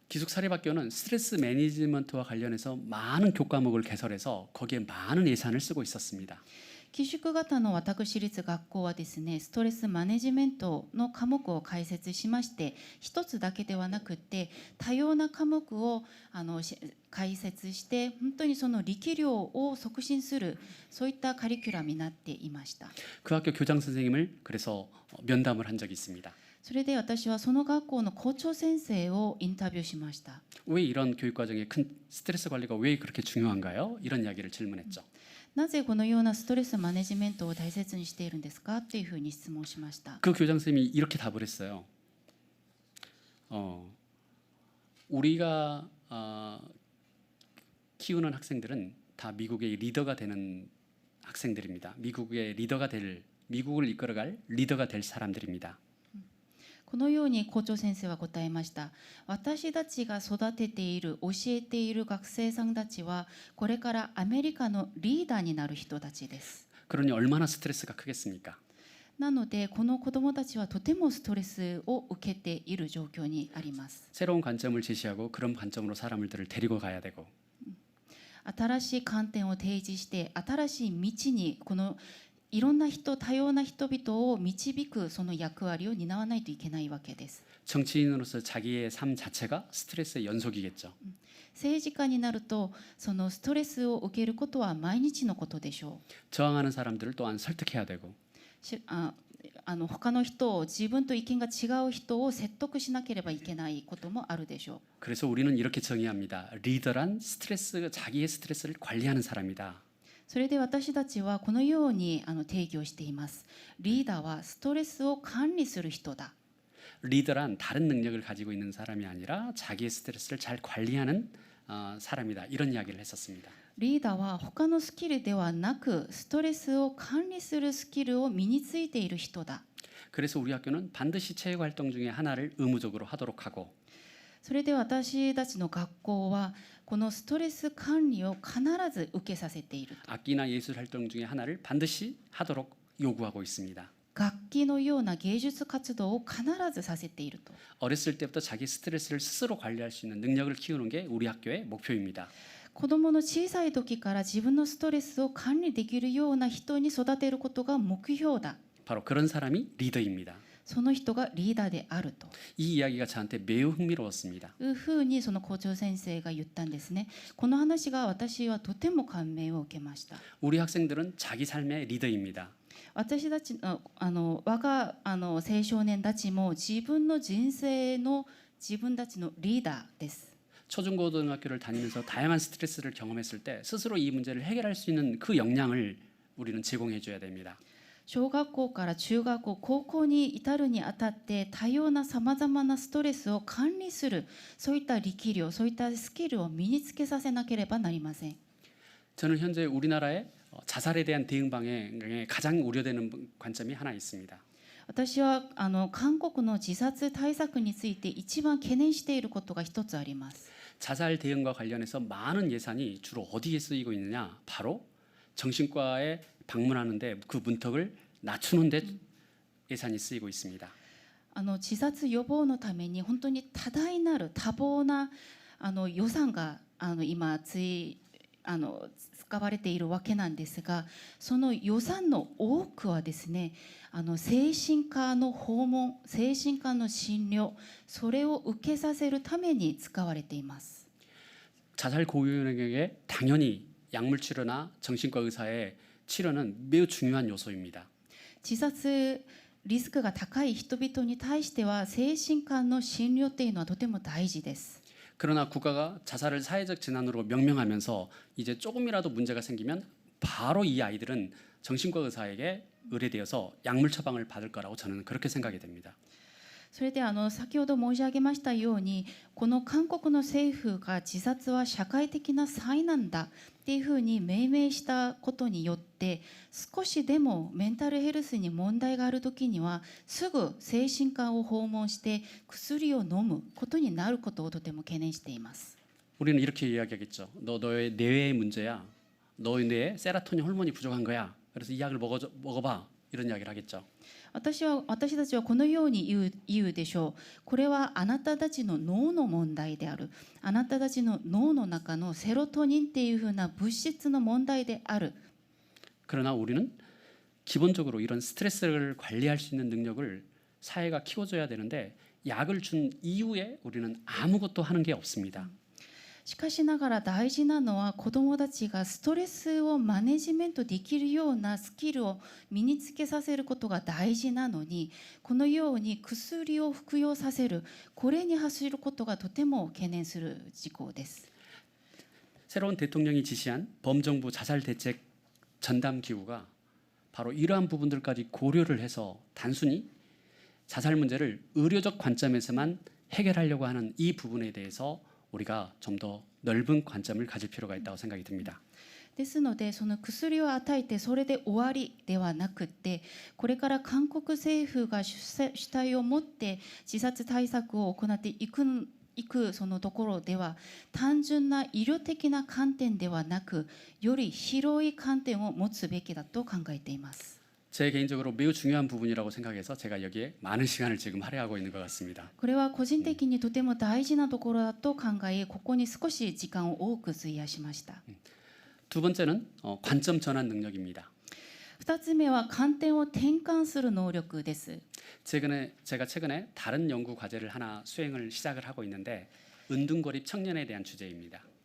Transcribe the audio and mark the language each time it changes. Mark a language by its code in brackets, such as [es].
[ko] 기숙 사립학교는 스트레스 매니지먼트와 관련해서 많은 교과목을 개설해서 거기에 많은 예산을 쓰고 있었습니다. [ja] 寄宿型の私立学校はですねストレスマネジメントの科目を開設しまして一つだけではなくて多様な科目を開設して本当にその力量を促進するそういったカリキュラムになっていました。 [ko] 그 학교 교장 선생님을 그래서 면담을 한 적이 있습니다. [ja] それで私はその学校の校長先生をインタビューしました。 [ko] 왜 이런 교육 과정에 큰 스트레스 관리가 왜 그렇게 중요한가요? 이런 이야기를 질문했죠. [ja] なぜこのようなストレスマネジメントを大切にしているんですかというふうに質問しました。 [ko] 그 교장 선생님이 이렇게 답을 했어요. 우리가 키우는 학생들은 다 미국의 리더가 되는 학생들입니다. 미국을 이끌어갈 리더가 될 사람들입니다. [ja] このように校長先生は答えました。私たちが育てている教えている学生さんたちはこれからアメリカのリーダーになる人たちです。 [ko] 그러니 얼마나 스트레스가 크겠습니까? [ja] なのでこの子どもたちはとてもストレスを受けている状況にあります。 [ko] 새로운 관점을 제시하고 그런 관점으로 사람들을 데리고 가야 되고 [ja] 新しい観点を提示して新しい道にこのいろんな多様な人々を導くその役割を担わないといけないわけです。 [ko] 정치인으로서 자기의 삶 자체가 스트레스의 연속이겠죠. [ja] 政治家になるとそのストレスを受けることは毎日のことでしょう。 [ko] 저항하는 사람들을 또한 설득해야 되고 [ja] 他の人を自分と意見が違う人を説得しなければいけないこともあるでしょう。 [ko] 그래서 우리는 이렇게 정의합니다. 리더란 자기의 스트레스를 관리하는 사람이다. [ja] それで私たちはこのように定義をしています。リーダーはストレスを管理する人だ。 [ko] 리더란 다른 능력을 가지고 있는 사람이 아니라 자기의 스트레스를 잘 관리하는 사람이다. 이런 이야기를 했었습니다. [ja] リーダーは他のスキルではなくストレスを管理するスキルを身についている人だ。 [ko] 그래서 우리 학교는 반드시 체육 활동 중에 하나를 의무적으로 하도록 하고 [ja] それで私たちの学校はこのストレス管理を必ず受けさせていると。 [ko] 악기나 예술 활동 중에 하나를 반드시 하도록 요구하고 있습니다. [ja] 楽器のような芸術活動を必ずさせていると。 [ko] 어렸을 때부터 자기 스트레스를 스스로 관리할 수 있는 능력을 키우는 게 우리 학교의 목표입니다. [ja] 子どもの小さい時から自分のストレスを管理できるような人に育てることが目標だ。 [ko] 바로 그런 사람이 리더입니다. [ja] その人がリーダーであると [ko] 이 이야기가 저한테 매우 흥미로웠습니다. [ja] いうふうにその校長先生が言ったんですね。この話が私はとても感銘を受けました。 [ko] 우리 학생들은 자기 삶의 리더입니다. [ja] 私たちの我が青少年たちも自分の人生の自分たちのリーダーです。 [ko] 초중고등학교를 다니면서 다양한 스트레스를 경험했을 때 스스로 이 문제를 해결할 수 있는 그 역량을 우리는 제공해 줘야 됩니다. [ja] 小学校から中学校、高校に至るにあたって多様なさまざまなストレスを管理するそういった力量、そういったスキルを身につけさせなければなりません。 [ko] 저는 현재 우리나라의 자살에 대한 대응 방향에 가장 우려되는 관점이 하나 있습니다. [ja] 私は韓国の自殺対策について一番懸念していることが一つあります。 [ko] 자살 대응과 관련해서 많은 예산이 주로 어디에 쓰이고 있느냐? 바로 정신과에 방문하는데 그 문턱을 낮추는 데 예산이 쓰이고 있습니다. [ja] 自殺予防のために本当に多大なる多忙な予算が今使われているわけなんですが、その予算の多くはですね、精神科の訪問、精神科の診療、それを受けさせるために使われています。 [ko] 자살 고유인에게 당연히 약물 치료나 정신과 의사의 치료는 매우 중요한 요소입니다. [ja] 自殺リスクが高い人々に対しては精神科の診療というのはとても大事です。 [ko] 그러나 국가가 자살을 사회적 재난으로 명명하면서 이제 조금이라도 문제가 생기면 바로 이 아이들은 정신과 의사에게 의뢰되어서 약물 처방을 받을 거라고 저는 그렇게 생각이 됩니다. [ja] それで先ほど申し上げましたように、この韓国の政府が自殺は社会的な災難だっていうふうに命名したことによって、少しでもメンタルヘルスに問題があるときにはすぐ精神科を訪問して薬を飲むことになることをとても懸念しています。 [ko] 우리는 이렇게 이야기하겠죠. 너의 뇌의 문제야. 너의 뇌에 세라토닌 호르몬이 부족한 거야. 그래서 이 약을 먹어봐. 이런 이야기를 하겠죠. [ja] 私たちはこのように言うでしょう。これはあなたたちの脳の問題である。あなたたちの脳の中のセロトニンっていうふうな物質の問題である。 [ko] 그러나 우리는 기본적으로 이런 스트레스를 관리할 수 있는 능력을 사회가 키워줘야 되는데 약을 준 이후에 우리는 아무것도 하는 게 없습니다. [ja] しかしながら大事なのは子どもたちがストレスをマネジメントできるようなスキルを身につけさせることが大事なのに、このように薬を服用させる、これに走ることがとても懸念する事項です。 [ko] 새로운 대통령이 지시한 범정부 자살 대책 전담 기구가 바로 이러한 부분들까지 고려를 해서 단순히 자살 문제를 의료적 관점에서만 해결하려고 하는 이 부분에 대해서 우리가 좀 더 넓은 관점을 가질 필요가 있다고 생각이 듭니다. [ja] ですのでその薬を与えてそれで終わりではなくって、これから韓国政府が主体を持って自殺対策を行っていくそのところでは、単純な医療的な観点ではなく、より広い観点を持つべきだと考えています。 [ko] 제 개인적으로 매우 중요한 부분이라고 생각해서 제가 여기에 많은 시간을 지금 할애하고 있는 것 같습니다. [ja] これは個人的にとても大事なところだと考え、ここに少し時間を多く費やしました。 [ko] 두 번째는 관점 전환 능력입니다. [ja] 2つ目は観点を転換する能力です。 [ko] 제가 최근에 다른 연구 과제를 하나 수행을 시작을 하고 있는데 은둔고립 청년에 대한 주제입니다.